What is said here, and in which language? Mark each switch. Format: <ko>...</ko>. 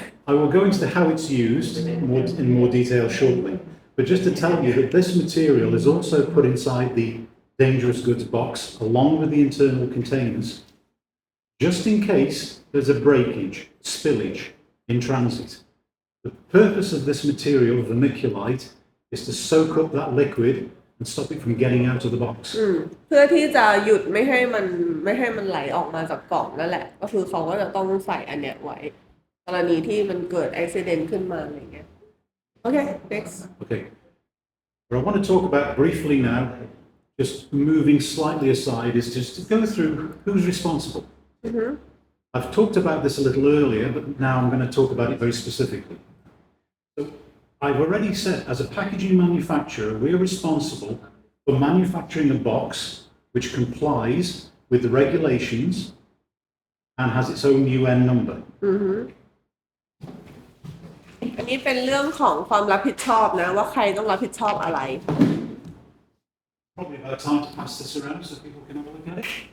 <en>I will go into how it's used in more detail shortly, but just to tell you that this material is also put inside the dangerous goods box along with the internal containers, just in case there's a breakage, spillage in transit. The purpose of this material, vermiculite, is to soak up that liquid and stop it from getting out of the box.</en> <th>เพื่อที่จะหยุดไม่ให้มันไหลออกมาจากกล่องนั่นแหละก็คือเขาก็จะต้องใส่อันเนี้ยไว้กรณีที่มันเกิดอุบัติเหตุขึ้นมาอะไรเงี้ย</th> <en>Okay next Okay, what I want to talk about briefly now, just moving slightly aside, is just to go through who's responsible. I've talked about this a little earlier, but now I'm going to talk about it very specifically. So I've already said, as a packaging manufacturer, we're responsible for manufacturing a box which complies with the regulations and has its own UN number.</en> <th>อันนี้เป็นเรื่องของความรับผิดชอบนะว่าใครต้องรับผิดชอบอะไร</th> <en>Probably about time to pass this around so people can have a look at it.</en>